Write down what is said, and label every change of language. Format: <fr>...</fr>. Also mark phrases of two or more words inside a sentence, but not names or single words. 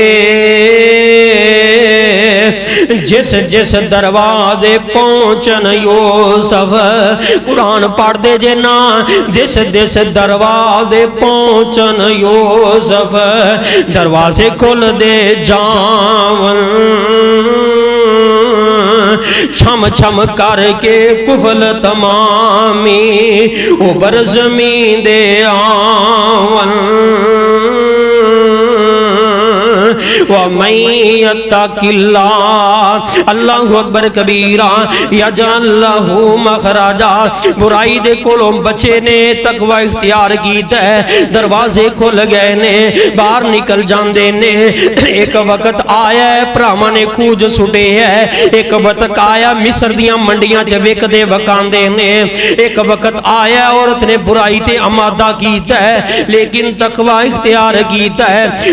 <pa>جس جس دروازے پہنچن یوسف، قرآن پڑھدے جے نا، جس جس دروازے پہنچن یوسف، دروازے کھلدے جاون، چھم چھم کر کے قفل تمامی، اُتے زمین دے آون.</pa> <ar>الله أكبر كبيرا، يجعل له مخرجا.</ar> <pa>برائی دے کولوں بچے نے، تقویٰ اختیار کیتا ہے، دروازے کھل گئے نے، باہر نکل جاندے نے. اک وقت آیا ہے بھراواں نے کھوہ سٹے ہے، اک وقت آیا مصر دیاں منڈیاں چ وکدے وکاندے نے، اک وقت آیا عورت نے برائی تے آمادہ کیتا ہے لیکن تقویٰ اختیار کیتا ہے.</pa>